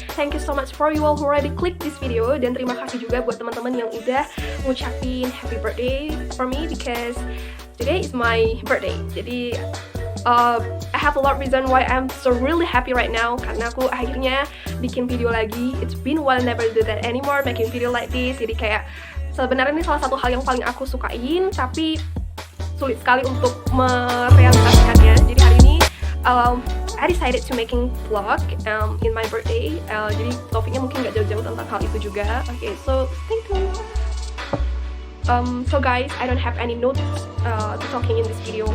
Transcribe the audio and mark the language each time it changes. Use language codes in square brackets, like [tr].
[en] Thank you so much for you all who already click this video. [id] Dan terima kasih juga buat teman-teman yang udah ngucapin [en] happy birthday for me because today is my birthday. Jadi I have a lot of reason why I'm so really happy right now. [id] Karena aku akhirnya bikin video lagi. [en] It's been a while never do that anymore, making video like this. [id] Jadi kayak sebenarnya ini salah satu hal yang paling aku sukain, tapi sulit sekali untuk merealisasikannya. Jadi hari ini [en] I decided to making vlog in my birthday. [id] Jadi topiknya mungkin gak jauh-jauh tentang hal itu juga. [en] Okay, so stay tuned. So guys, I don't have any notes to talking in this video.